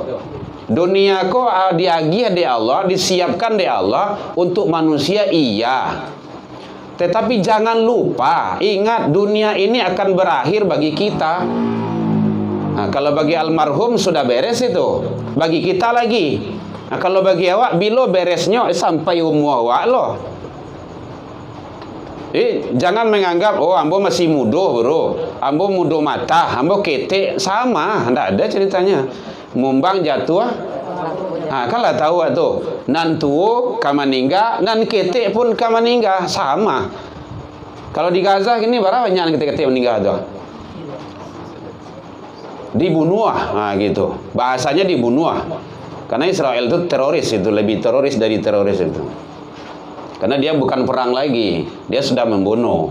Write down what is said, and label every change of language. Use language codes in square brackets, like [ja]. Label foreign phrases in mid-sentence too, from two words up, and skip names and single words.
[min] Dunia ko diagih di Allah, disiapkan di Allah untuk manusia, iya. [id] Tetapi jangan lupa, ingat dunia ini akan berakhir bagi kita. Nah, kalau bagi almarhum sudah beres itu, bagi kita lagi. [min] Nah, kalau bagi awak bilo beresnya sampai umur awak loh. Jangan menganggap ambo masih muda bro, ambo muda mata, ambo ketek, [id] sama, tidak ada ceritanya. [min] Mumbang jatuh, kan lah tahu tuh, nan tuo kamaningga, nan ketek pun kamaningga, [id] sama. Kalau di Gaza ini berapa banyak ketek-ketek meninggal tuh? Dibunuh, gitu. Bahasanya dibunuh. Karena Israel itu teroris, itu lebih teroris dari teroris itu. Karena dia bukan perang lagi, dia sudah membunuh.